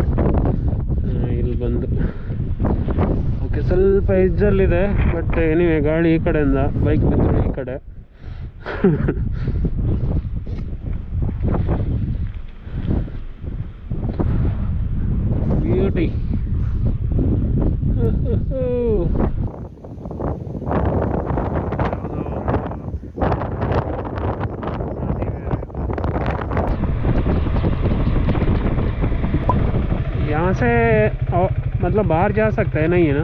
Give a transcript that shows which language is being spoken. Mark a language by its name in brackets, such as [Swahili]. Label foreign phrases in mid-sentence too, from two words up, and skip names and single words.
[Kannada] ಇಲ್ಲಿ ಬಂದು ಓಕೆ, ಸ್ವಲ್ಪ ಎಜ್ಜಲ್ಲಿದೆ, [English] but anyway [Kannada] ಗಾಳಿ ಈ ಕಡೆಯಿಂದ ಬೈಕ್ ಬಿದ್ದರೆ ಈ ಕಡೆ. ಬ್ಯೂಟಿ. [Hindi] यहाँ से मतलब बाहर जा सकता है, नहीं है ना?